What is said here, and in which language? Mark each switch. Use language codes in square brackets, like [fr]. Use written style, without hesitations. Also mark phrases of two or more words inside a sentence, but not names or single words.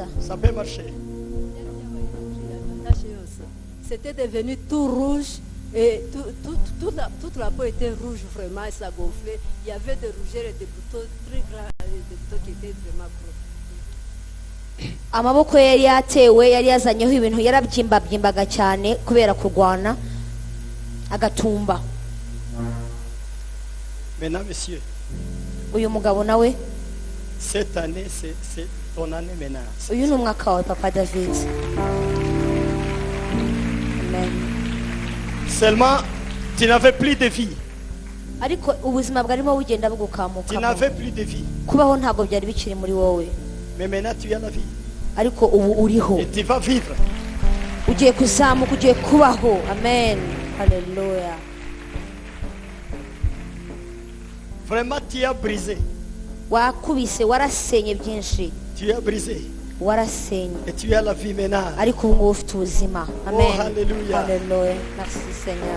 [fr] Ça peut marcher. C'était devenu tout rouge et toute la peau était rouge vraiment et ça gonflait. Il y avait des rougeurs et des boutons très grands, des boutons qui étaient vraiment gros. [rw] Amaboko yari yatewe yari yazanyeho ibintu yarabyimbabyiimbaga cyane kubera kurwana agatumba. [fr] Maintenant monsieur, [rw] Uyu mugabo nawe [fr] cette année c'est ton année maintenant. [rw] uyu ni umwaka wawe Papa David. Amen. [fr] Seulement tu n'avais plus de vie. [rw] Ariko ubuzima bwarimo bugenda [fr] Tu [rw] bugukamuka. [fr] n'avais plus de vie. [rw] Kubaho ntabwo byari bikiri muri wowe. [fr] Mais maintenant tu as la vie. [rw] Ariko ubu uriho. [fr] Et tu vas vivre. [rw] Ugiye kuzamuka, ugiye kubaho. Amen. Hallelujah. [fr] Vraiment tu as brisé. [rw] Wakubise, warasenye byinshi. [fr] Tu as brisé. [rw] Warasenye. [fr] Et tu as la vie maintenant. [rw] Ariko ubu ngubu ufite ubuzima. Amen. hallelujah. [fr] Hallelujah. Merci Seigneur.